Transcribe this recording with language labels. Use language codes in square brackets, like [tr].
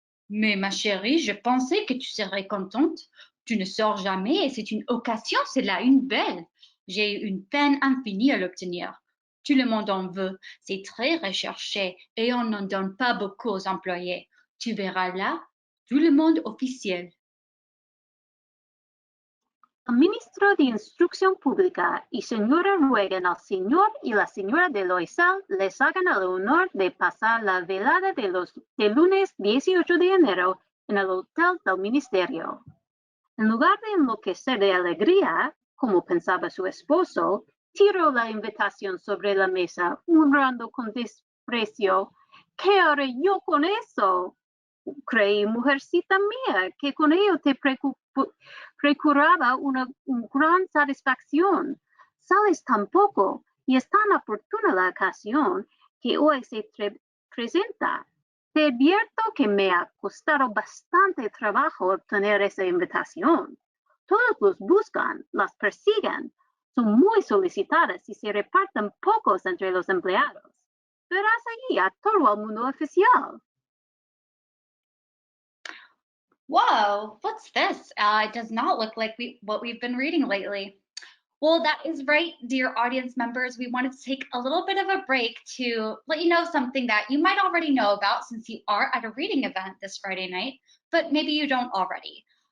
[fr] Mais ma chérie, je pensais que tu serais contente. Tu ne sors jamais et c'est une occasion, c'est là une belle. J'ai eu une peine infinie à l'obtenir. Tout le monde en veut, c'est très recherché et on n'en donne pas beaucoup aux employés. Tu verras là, tout le monde officiel. [es] El ministro de Instrucción Pública y señora ruegan al señor y la señora de Loisel les hagan el honor de pasar la velada del lunes 18 de enero en el hotel del ministerio. En lugar de enloquecer de alegría, como pensaba su esposo, tiró la invitación sobre la mesa, murmurando con desprecio: ¿Qué haré yo con eso? Creí, mujercita mía, que con ello te procuraba una gran satisfacción. Sales tan poco y es tan oportuna la ocasión que hoy se presenta. Te advierto que me ha costado bastante trabajo obtener esa invitación. Todos los buscan, las persiguen, son muy solicitadas y se reparten pocos entre los empleados. Verás allí a todo el mundo oficial. [en] Whoa, what's this? It does not look like what we've been reading lately. Well, that is right, dear audience members. We wanted to take a little bit of a break to let you know something that you might already know about since you are at a reading event this Friday night, but maybe you don't already.